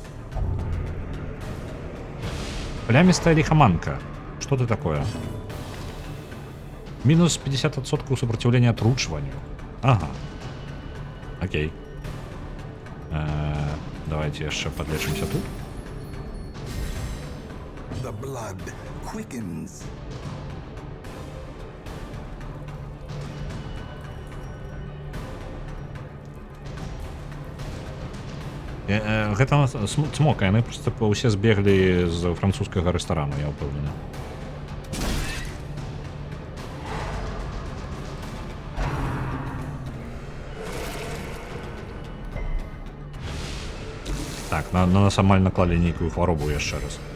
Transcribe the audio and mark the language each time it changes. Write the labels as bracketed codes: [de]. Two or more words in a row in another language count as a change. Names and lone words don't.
[be] Плямістая ліхаманка. Што ты такое? Мінус 50% супраціўлення атручванню. Ага. Окей. Давайте яшчэ подлечымся тут. [en] The blood quickens. [be] Гэта цмока, яны проста ўсе збеглі з французскага рэстарану, я ўпэўнены. Так, на нас амаль наклалі нейкую хваробу яшчэ раз.